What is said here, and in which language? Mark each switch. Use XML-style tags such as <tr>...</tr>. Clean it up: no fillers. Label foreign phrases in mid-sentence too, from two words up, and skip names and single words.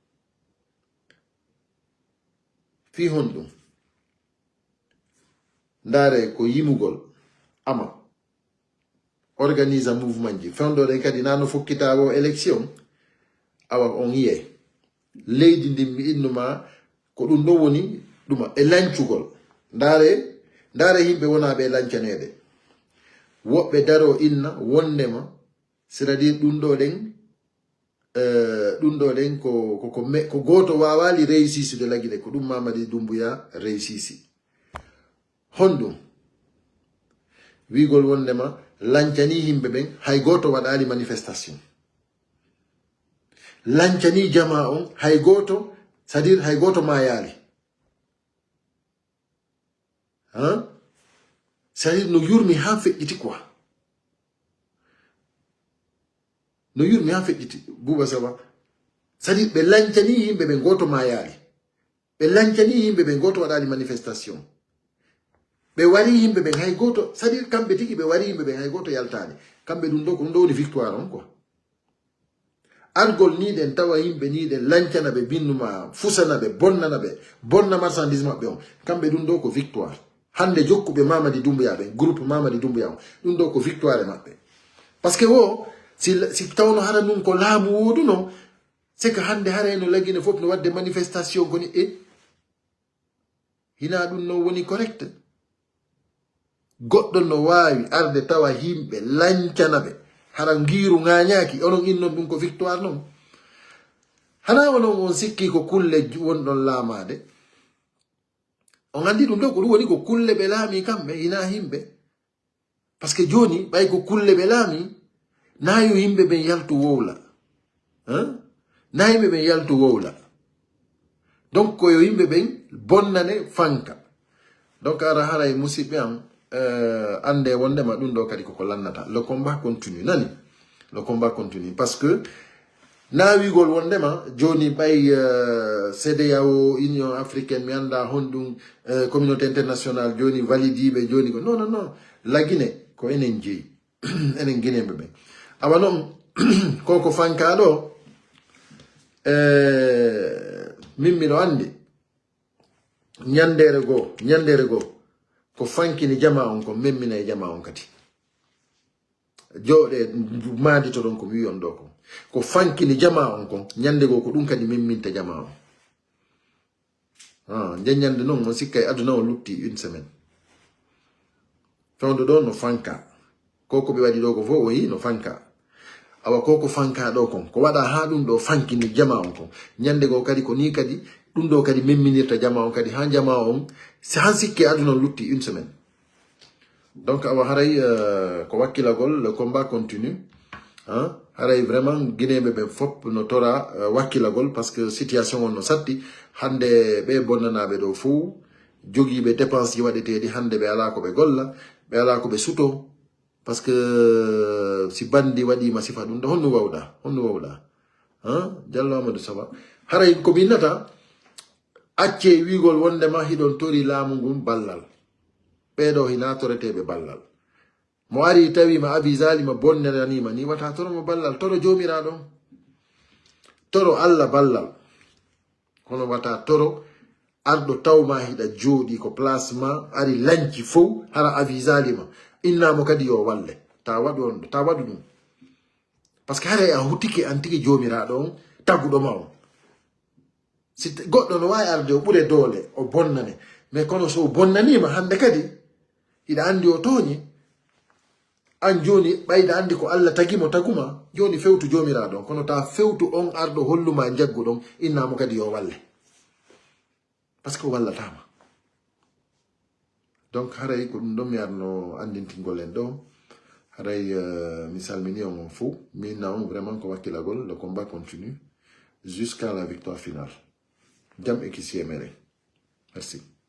<ff>fi honɗum ndaare ko yimugol ama organise mouvement ji fewdoɗen kadi nano fokkitawo élection awa on yiye leydi ndi mi innuma ko ɗum ɗo woni ɗuma e lancugol ndaare yimɓe wonaɓe lancaneɗe woɓɓe daro inna wondema</ff> <fr>c'est-à-dire</fr> <ff>ɗum ɗo ɗen ɗum ɗo ɗen ko goto wawali réussisi de laguiɗe ko ɗum Mamadi Doumbouya réussisi honɗum wigol wondema lancani himɓe ɓen hay goto waɗali manifestation lancani jama on hay goto</ff> <fr>c'est à dire</fr> <ff>hay goto mayali hein?</ff> <fr>c'est à dire</fr> <ff>no yurmi ha feƴƴiti quoi no yurmi ha feƴƴiti Bouba Saba</ff> <fr>c'est à dire</fr> <ff>ɓe lancani yimɓe ɓe goto mayali ɓe lancani yimɓe ɓe goto waɗali manifestation ɓe wari yimɓe ɓen hay goto</ff> <fr>c'est à dire</fr> <ff>kamɓe tigi ɓe wari yimɓe ɓen hay goto yaltani kamɓe ɗum ɗo ko ɗum ɗo woni victoire on quoi argol ni ɗen tawa yimɓe ni ɗen lancana ɓe binnuma fusana ɓe bonna marchandise maɓɓe on kamɓe ɗum ɗo ko victoire hande jokkuɓe Mamadi Doumbouya ɓen groupe Mamadi Doumbouya on ɗum ɗo ko victoire maɓɓe</ff> <fr>par ce que</fr> <ff>wo si tawno hara ɗum ko laamu woduno</ff> <fr>c'est que</fr> <ff>hande haray no laggine fof no wadde manifestation koni hina ɗum no woni correct goɗɗo no wawi arde tawa himɓe lancana ɓe hara ngiru ŋañaki onon innon ɗum ko victoire noon hana onon on sikki ko kulle wonɗon laamade on andi ɗum ɗo ko ɗum woni ko kulle ɓe laami kamɓe hina himɓe</ff> <fr>par ce que</fr> <ff>joni ɓay ko kulle ɓe laami na yo yimɓe ɓen yaltu wowla na yimɓe ɓen yaltu wowla donc koyo yimɓe ɓen bonnane fanka donc ara haray musidɓe am ande wondema ɗum ɗo kadi koko lannata</ff> <fr>le combat continue</fr> <ff>nani</ff> <fr>le combat continue parce que</fr> <ff>na wigol wondema joni ɓay CEDEAO Union africaine mi anda honɗum</ff> <fr>communauté internationale</fr> <ff>joni validiɓe joni ko non laguine ko enen jeeyi enen guineɓe ɓen awa noon koko fanka ɗo min miɗo andi ñandere goo ko fankini jama on ko memmina e jama on kadi jooɗe maadito ɗon ko mi wi on ɗo ko fankini jama on kon ñande goo ko ɗum kadi memminta jama on nden ñande noon on sikka e aduna o lutti</ff> <fr>une semaine</fr> <ff>fewdo ɗo no fanka koko ɓe waɗi ɗo ko fof o yi no fanka awa koko fanka ɗo kon ko waɗa ha ɗum ɗo fankini jama on kon ñande goo kadi ko ni kadi ɗum ɗo kadi memminirta jama on kadi ha jama on han sikke aduna lutti</ff> <fr>une semaine</fr> <ff>donc awa haray ko wakkilagol</ff> <fr>le combat continue</fr> <ff>haray vraiment guinéɓe ɓen fop no tora wakkilagol</ff> <fr>par ce que situation</fr> <ff>on no satti hande ɓe bonnanaɓe ɗo fou joguiɓe dépense ji waɗeteɗi hande ɓe ala ko ɓe golla ɓe ala ko ɓe suto par ce que si bandi waɗima sifa ɗum ɗo honno wawɗa Diallo Amadou Saba haray ko minnata acce wigol wondema hiɗon tori laamu ngun ballal ɓeɗo hina toreteɓe ballal mo ari tawima abisali bonnanima ni wata toromo ballal toro jomiraɗo toro Allah ballal kono wata toro arɗo tawma hiɗa jooɗi ko place ma ari lanci fof hara avisalima innamo kadi yo walle ta waɗu ɗum</ff> <fr>par ce que</fr> <ff>haray a hutike an tigui jomiraɗo on tagguɗoma on si goɗɗo no wawi arde o ɓuure doole o bonnane mais kono so bonnanima hande kadi hiɗa andi o tooñi an joni ɓayda andi ko Allah tagimo taguma joni fewtu jomiraɗo on kono ta fewtu on arɗo holluma jagguɗon innamo kadi yo walle</ff> <fr>par ce que</fr> <ff>o wallatama donc haray ko ɗum ɗon mi arno andintingol en ɗo haray mi salmini on fou minna on vraiment ko wakkilagol</ff> <fr>le combat continue jusqu'à la victoire finale</fr> <ff>jam e kisiye mere merci</ff>